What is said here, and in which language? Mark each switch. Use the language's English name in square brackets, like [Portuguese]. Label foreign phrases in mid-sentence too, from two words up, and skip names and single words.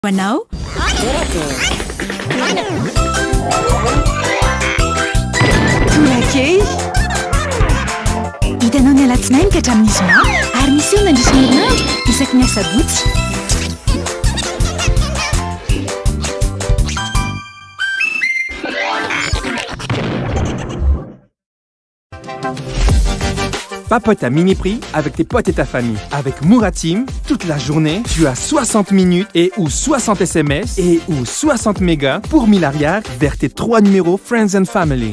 [Malagasy] Wanao? Tolakey hitanao ny alatsinainy ka hatramin'ny zoma ary misy eo nandrisy herinandro isaky ny asabotsy. [French] Papote à mini prix avec tes potes et ta famille. Avec Mouratim, toute la journée, tu as 60 minutes et ou 60 SMS et ou 60 mégas pour 1000 arrières vers tes 3 numéros Friends and Family.